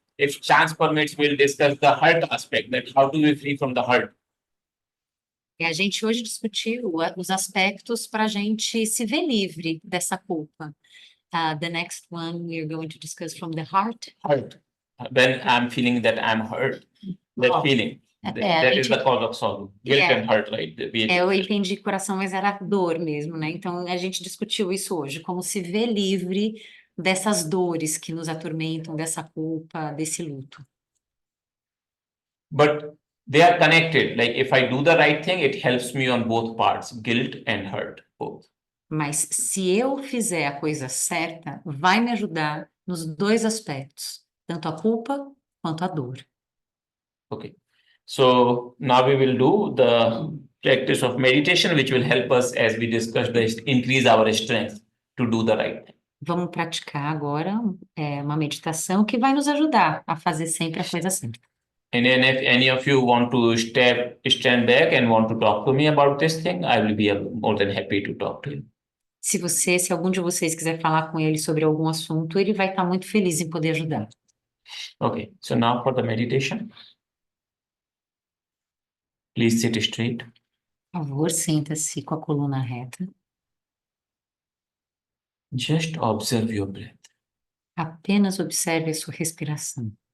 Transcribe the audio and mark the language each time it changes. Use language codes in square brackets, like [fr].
[en] If chance permits, we'll discuss the hurt aspect, that how to be free from the hurt. [pt] E a gente hoje discutiu os aspectos para a gente se ver livre dessa culpa. [en] The next one we are going to discuss from the heart. Hurt. When I'm feeling that I'm hurt, that Oh. feeling, [pt] É, [en] that [pt] a [en] is [pt] gente- [en] the cause of sorrow. Guilt Yeah. and hurt, right? [pt] Eu entendi coração, mas era dor mesmo, né? Então a gente discutiu isso hoje, como se ver livre dessas dores que nos atormentam, dessa culpa, desse luto. [en] But They are connected. Like if I do the right thing, it helps me on both parts, guilt and hurt, both. [pt] Mas se eu fizer a coisa certa, vai me ajudar nos dois aspectos, tanto a culpa quanto a dor. [en] Okay. So now we will do the practice of meditation, which will help us, as we discussed, increase our strength to do the right thing. [pt] Vamos praticar agora uma meditação que vai nos ajudar a fazer sempre a coisa certa. [en] And then if any of you want to stand back and want to talk to me about this thing, I will be more than happy to talk to you. [pt] Se algum de vocês quiser falar com ele sobre algum assunto, ele vai estar muito feliz em poder ajudar. [en] Okay, so now for the meditation. Please sit straight. [pt] Por favor, senta-se com a coluna reta. [en] Just observe your breath. [pt] Apenas observe a sua respiração.